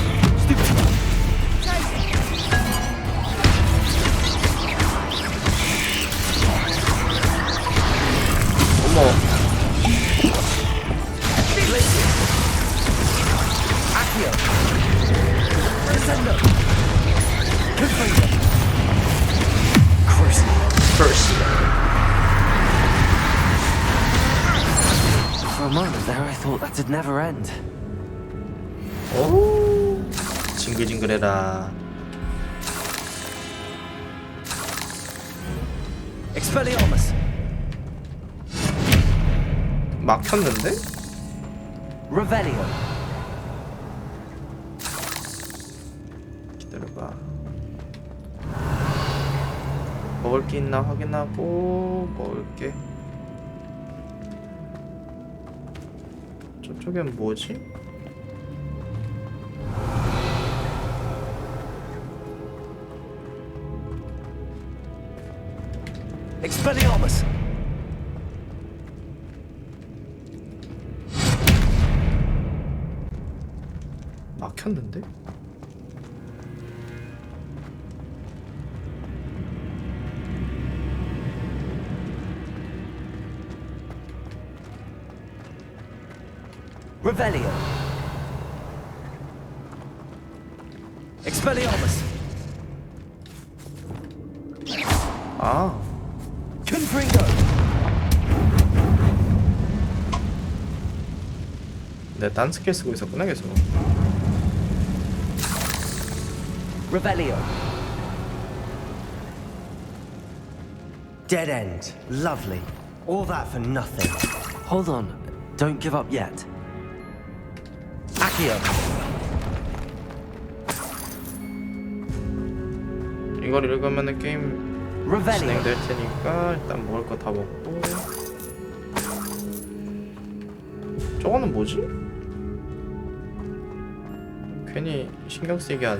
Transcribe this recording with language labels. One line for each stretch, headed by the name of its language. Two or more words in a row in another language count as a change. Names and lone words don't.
Korean: 어머.
English: For a moment there, I thought that'd never end.
Korean: 오, 징글징글해라.
Latin: Expelliarmus.
Korean: 막혔는데?
Latin: Revelio.
Korean: 기다려봐. 먹을 게 있나 확인하고 먹을 게. 저쪽엔 뭐지?
Latin: Expelliarmus. 막혔는데? Revelio. Expelliarmus.
Korean: 아,
Latin: Confringo.
Korean: 내가 딴 스킬 쓰고 있었구나 계속.
Latin: Revelio.
English: Dead end. Lovely. All that for nothing. Hold on, don't give up yet.
Latin: Accio.
Korean: 이걸 읽으면은 게임
Latin: Revelio.
Korean: 진행될 테니까 일단 먹을 거 다 먹고. 저거는 뭐지? 괜히 신경 쓰이게 하네.